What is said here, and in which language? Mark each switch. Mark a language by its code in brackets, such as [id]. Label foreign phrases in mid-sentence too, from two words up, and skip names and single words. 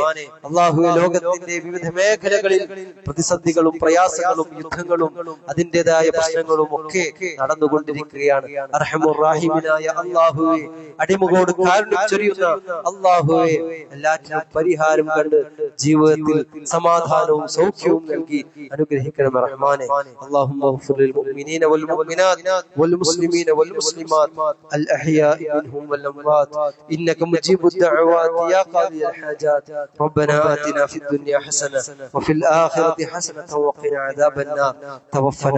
[ml] അല്ലാഹുവേ, ലോകത്തിന്റെ വിവിധ മേഖലകളിൽ പ്രതിസന്ധികളും പ്രയാസങ്ങളും യുദ്ധങ്ങളും അതിൻ്റെതായ പ്രശ്നങ്ങളും ഒക്കെ നടന്നുകൊണ്ടിരിക്കുകയാണ്. [ar] أرحم الرحيم [ml] അല്ലാഹുവേ, അടിമകളോട് കാരുണ്യം ചൊരിയുന്ന അല്ലാഹുവേ, എല്ലാറ്റിനും പരിഹാരം കണ്ട് ജീവിതത്തിൽ സമാധാനവും സൗഖ്യവും നൽകി അനുഗ്രഹിക്കണം റഹ്മാനെ. [ar] اللهم اغفر للمؤمنين والمؤمنات والمسلمين والمسلمات الأحياء منهم والأموات إنك مجيب الدعوات يا قاضي الحاجات. ربنا آتنا في الدنيا حسنة وفي الآخرة حسنة وقنا عذاب النار.